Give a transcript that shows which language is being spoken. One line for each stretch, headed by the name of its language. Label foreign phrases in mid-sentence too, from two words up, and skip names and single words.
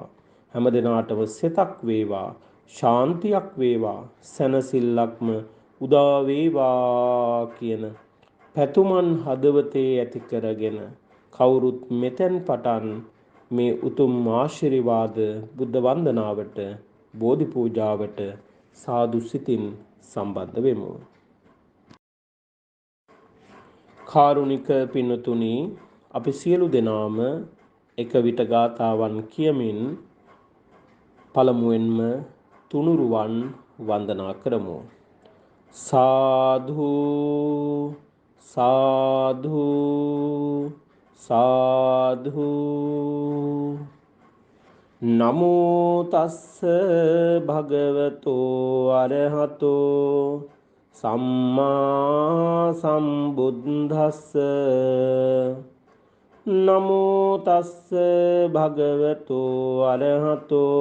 Sinhala: හැම දිනාටම සිතක් වේවා, ශාන්තියක් වේවා, සැනසෙල්ලක්ම උදා වේවා කියන පැතුමන් හදවතේ ඇති කරගෙන කවුරුත් මෙතෙන් පටන් මේ උතුම් ආශිර්වාද බුද්ධ වන්දනාවට බෝධි පූජාවට සාදු සිතින් සම්බන්ධ වෙමු. කාරුණික පින්තුනි, අපි සියලු දෙනාම එක විට ගාථාවන් කියමින් පළමුවෙන්ම තුනුරුවන් වන්දනා කරමු.
Pali: साधु साधु साधु नमो तस्स भगवतो अरहतो सम्मा सम्बुद्धस्स नमो तस्स भगवतो अरहतो